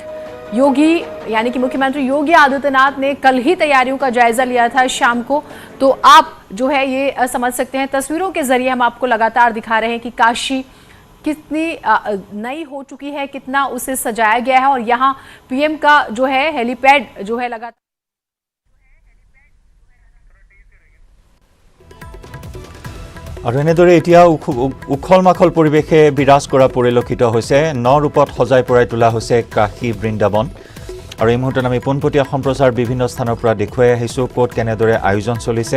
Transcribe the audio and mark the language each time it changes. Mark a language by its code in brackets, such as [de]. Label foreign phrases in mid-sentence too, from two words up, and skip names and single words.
[hi] योगी यानी कि मुख्यमंत्री योगी आदित्यनाथ ने कल ही तैयारियों का जायजा लिया था शाम को, तो आप जो है ये समझ सकते हैं। तस्वीरों के जरिए हम आपको लगातार दिखा रहे हैं कि काशी कितनी नई हो चुकी है, कितना उसे सजाया गया है। और यहाँ पीएम का जो है हेलीपैड जो है लगातार [as] আৰু এনেদৰে এতিয়া উখল মাখল পৰিৱেশে বিৰাজ কৰা পৰিলক্ষিত হৈছে। ন ৰূপত সজাই পৰাই তোলা হৈছে কাশী বৃন্দাবন। আৰু এই মুহূৰ্তত আমি পোনপটীয়া সম্প্ৰচাৰ বিভিন্ন স্থানৰ পৰা দেখুৱাই আহিছোঁ ক'ত কেনেদৰে আয়োজন চলিছে।